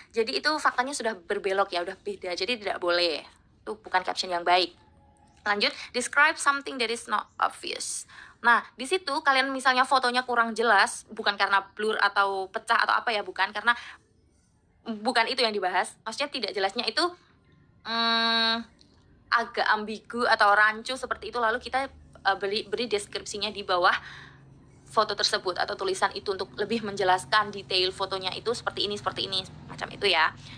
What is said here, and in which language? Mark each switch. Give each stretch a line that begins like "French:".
Indonesian: Jadi itu faktanya sudah berbelok ya, udah beda. Jadi tidak boleh. Itu bukan caption yang baik. Lanjut,
English: describe something that is not obvious.
Indonesian: Nah, di situ kalian misalnya fotonya kurang jelas, bukan karena blur atau pecah atau apa ya, bukan, karena bukan itu yang dibahas. Maksudnya tidak jelasnya itu agak ambigu atau rancu seperti itu, lalu kita beri deskripsinya di bawah foto tersebut atau tulisan itu untuk lebih menjelaskan detail fotonya itu seperti ini, macam itu ya.